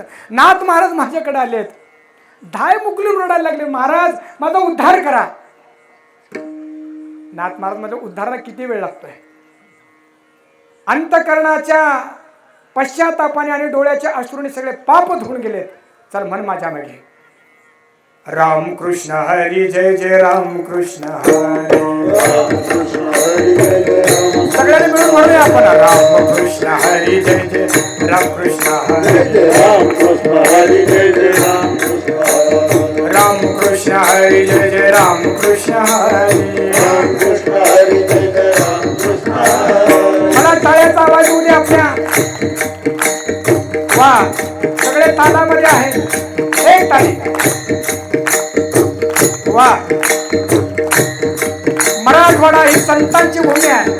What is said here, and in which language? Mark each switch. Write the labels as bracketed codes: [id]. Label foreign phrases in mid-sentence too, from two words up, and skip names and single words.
[mr] नाथ महाराज माझ्याकडे आलेत. धाय मुकलून रडायला लागले, महाराज माझा उद्धार करा. नाथ महाराज माझ्या उद्धाराला किती वेळ लागतोय? अंतकरणाच्या पश्चातापाने आणि डोळ्याच्या अश्रूने सगळे पाप धुवून गेलेत. चल म्हण माझ्या मागे. राम कृष्ण हरी जय जय राम कृष्ण हरी. सगळ्यांनी मिळून म्हणूया आपण राम कृष्ण हरी जय जय राम कृष्ण हरी. राम कृष्ण हरी जय जय राम कृष्ण हरी. मला टाळ्याचा आवाज येऊ दे आपल्या. वा सगळे तालामध्ये आहे. एक ताली. वा मराठवाडा ही संतांची भूमी आहे.